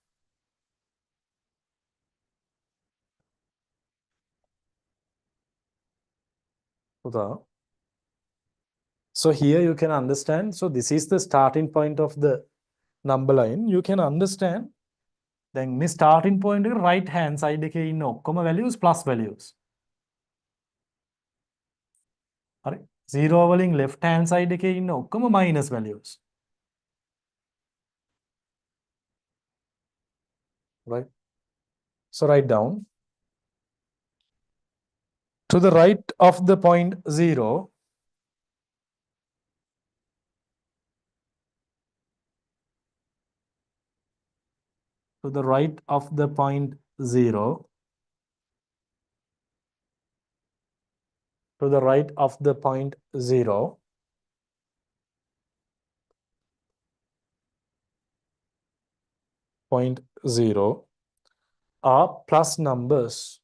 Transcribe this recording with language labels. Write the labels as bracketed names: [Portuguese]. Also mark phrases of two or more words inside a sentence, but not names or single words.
[English] So here you can understand. So this is the starting point of the number line. You can understand. Then මේ starting point එක right hand side [Sinhala] එකේ ඉන්න ඔක්කොම [English] values plus values. [Sinhala] හරි. 0 වලින් [English] left hand side [Sinhala] එකේ ඉන්න ඔක්කොම [English] minus values. Right. So write down. To the right of the point 0, to the right of the point 0, to the right of the point 0, point 0 are plus numbers.